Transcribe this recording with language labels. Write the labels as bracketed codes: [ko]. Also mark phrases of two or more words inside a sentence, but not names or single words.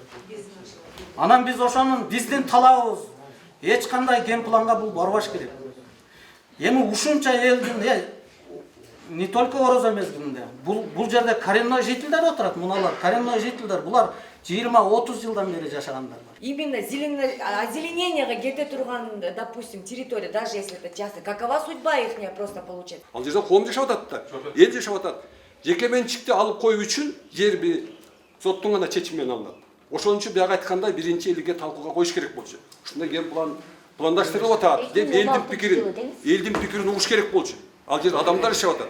[ky] Анан биз ошонун биздин талабыбыз эч кандай генпланга бул барбаш керек. Эми ушунча элдин [ru] не только [ky] орозо мезгилинде, бул жерде [ru] коренной жительдер [ky] отурат, муналар [ru] коренной жительдер, [ky] булар 20-30 жылдан бери жашагандар. [ru] Именно озеленениега [ky] кете турган, [ru] допустим, территория, даже если это частный, какова судьба ихняя просто получается? [ky] Ал жерде коом жашап атат да, эл жашап атат. Жеке менчикти алып коюу үчүн жер соттун гана чечими менен алынат. Ошон үчүн бияга айткандай биринчи элге талкууга коюш керек болчу. Ушундай ген пландаштырылып атат деп элдин пикирин угуш керек болчу. Ал жерде адамдар жашап атат.